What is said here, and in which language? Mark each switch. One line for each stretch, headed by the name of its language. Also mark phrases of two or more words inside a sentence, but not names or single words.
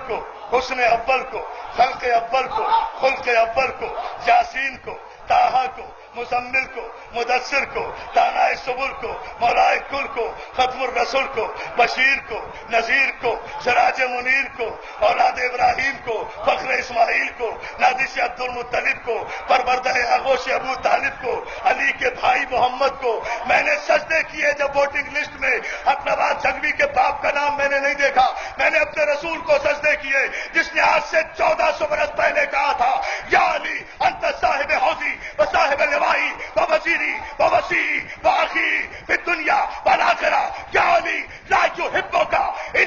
Urdu: کو، حسن اول کو، خلق اول کو، خلق اول کو، یاسین کو، طٰہٰ کو، مزمل کو، مدثر کو، دانائے سبل کو، مولائے کل کو، ختم الرسول کو، بشیر کو، نذیر کو، سراج منیر کو، اولاد ابراہیم کو، فخر اسماعیل کو، نادش عبد المطلب کو، پروردہ آغوش ابو طالب کو، علی کے بھائی محمد کو. میں نے سجدے کیے جب
English: voting list
Urdu: میں حق نواز جنگی کے باپ کا نام میں نے نہیں دیکھا. میں نے اپنے رسول کو سجدے کیے جس نے آج سے 1400 برس پہلے کہا تھا
Arabic: یا علی انت صاحب حوضی و صاحب لوائی و وزیری و وسیعی و اخی فی الدنیا والآخرہ. یا علی لا یحبک